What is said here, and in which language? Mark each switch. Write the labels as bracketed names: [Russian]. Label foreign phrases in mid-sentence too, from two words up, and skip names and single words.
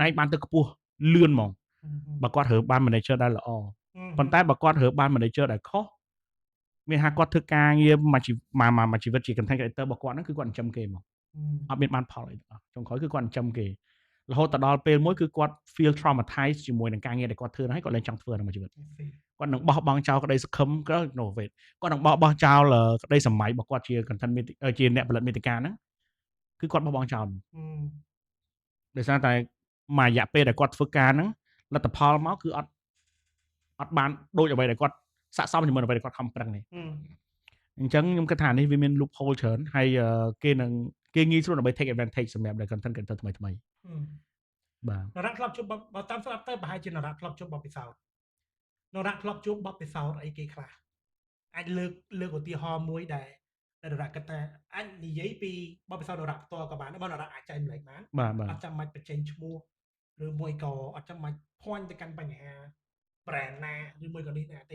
[Khmer] ងបានទៅខ្ពស់លឿនហ្មងបើគាត់រើបាន manager ដែលល្អប៉ុន្តែបើគាត់រើបាន manager ដែលខុសមានថាគាត់ធ្វើការងារមួយជីវិតជា [English] content creator [Khmer] របស់គាត់ហ្នឹងគឺ គាត់ចិញ្ចឹមគេហ្មងអត់មានបានផលអីទាំងអស់ចុងក្រោយគឺគាត់ចិញ្ចឹមគេរហូតទៅដល់ពេលមួយគឺគាត់ [English] feel traumatized [Khmer] ជាមួយនឹងការងារដែលគាត់ ធ្វើហ្នឹងហើយគាត់លែងចង់ធ្វើក្នុងជីវិតគាត់នឹងបោះបង់ចោលក្តីសង្ឃឹមគាត់នឹងបោះចោលក្តីសម័យរបស់គាត់ជា content ជាអ្នកផលិតមាតិកាហ្នឹងគឺគាត់បោះបង់ចោលដោយសារតែមួយរយៈពេលដែលគាត់ធ្វើការហ្នឹងលទ្ធផលមកគឺអត់បានដូចអ្វីដែលគាត់ស័ក្តិសមជាមួយអ្វីដែលគាត់ខំប្រឹងនេះអញ្ចឹងខ្ញុំគិតថានេះវាមាន loophole ច្រើនហើយគេងាយស្រួលដើម្បី [English] take advantage [Khmer] សម្រាប់ [English] content creator [Khmer] ថ្មីបាទ នរៈធ្លាប់ជួបបើតាមស្ដាប់ទៅប្រហែលជានរៈធ្លាប់ជួបបបពិសោធន៍នរៈធ្លាប់ជួបបបពិសោធន៍អីគេខ្លះអាចលើកឧទាហរណ៍មួយដែលនរៈគិតថាអាចនិយាយពីបបពិសោធន៍នរៈផ្ទាល់ក៏បានបើនរៈអាចចែកម្លែកបានអត់ចាំបាច់បញ្ចេញឈ្មោះឬមួយក៏អត់ចាំបាច់ point ទៅកាន់បញ្ហា brand ណាឬមួយក៏នេះណាទេ